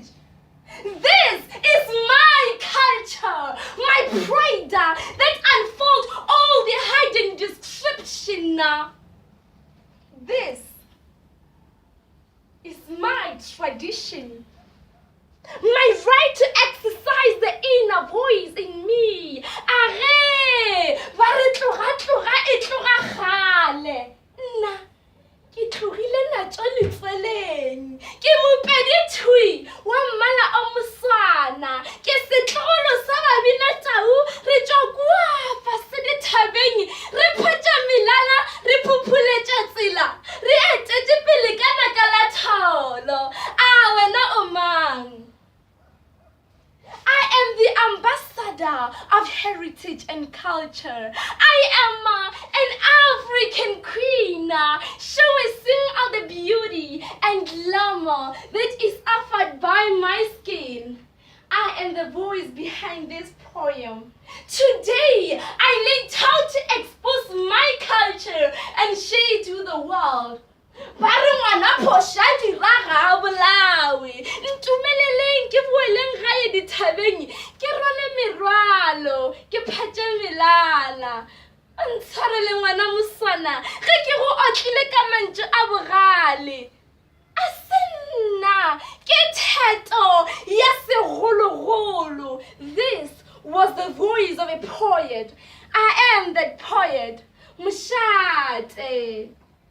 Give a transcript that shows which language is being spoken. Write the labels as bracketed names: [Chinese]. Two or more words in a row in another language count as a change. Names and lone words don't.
[English] This is my culture, my pride that unfolds all the hidden description. This is my tradition, my right to exercise the inner voice in me. [Northern Sotho] Are, ba re tloga e tloga gale. Nna ke tlogile natso letseleng, ke mopedi thui wa mmala o moswana, ke setlogolo sa babinatau re tšwa kua fase dithabeng re phetša melala re phuphuletša tsela re etetše pele ka naka la tholo. Wena o mang? [English] I am the ambassador of heritage and culture. I am an African queen, showcasing all the beauty and glamour that is offered by my skin. I am the voice behind this poem. Today, I laid out to expose my culture and share it with the world. [Northern Sotho] Ba re ngwana phosha dira ga bolawe. Ntumeleleng ke boeleng gae dithabeng ke rwale merwalo ke phatše melala. Ntshwarele ngwana moswana ge ke go otlile ka mantšu a bogale. A se nna ke theto ya segologolo. [English] This was the voice of a poet. I am that poet. Moshate.